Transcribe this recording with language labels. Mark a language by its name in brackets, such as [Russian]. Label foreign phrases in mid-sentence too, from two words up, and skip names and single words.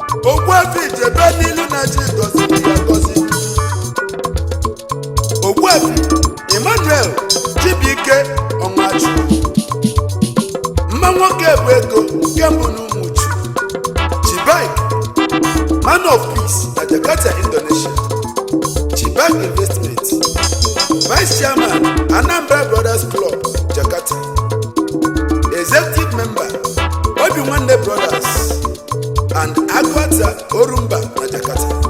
[Igbo] Ogbuefi Ijebe n'ilu na chi gọziri ya gọzi. Ogbuefi Emmanuel Chibuike Ọnwachukwu. Mma nwoke bụ ego nke mbụ n'Ụmụchu. Chibaik, [English] man of peace na Jakarta, Indonesia. Chibaik Investment, Vice Chairman, Anambra Brothers Club, Jakarta. Executive Member, Obi Nwanne Brothers and Akwata Orumba na Jakarta.